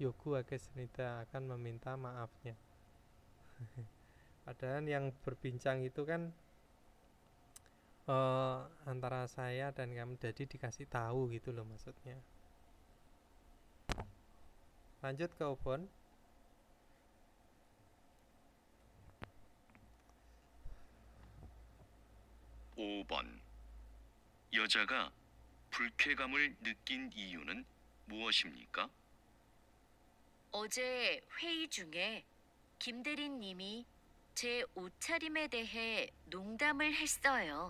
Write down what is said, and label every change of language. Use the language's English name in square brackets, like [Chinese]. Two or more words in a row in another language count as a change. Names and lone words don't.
[Indonesian] 요구하겠습니다 akan meminta maafnya. Padahal yang berbincang itu kan antara saya dan kamu, jadi dikasih tahu gitu loh maksudnya. Lanjut ke Ubon. [Korean] 5번. 여자가 불쾌감을 느낀 이유는 무엇입니까? 어제 회의 중에 김 대리님이 제 옷차림에 대해 농담을 했어요.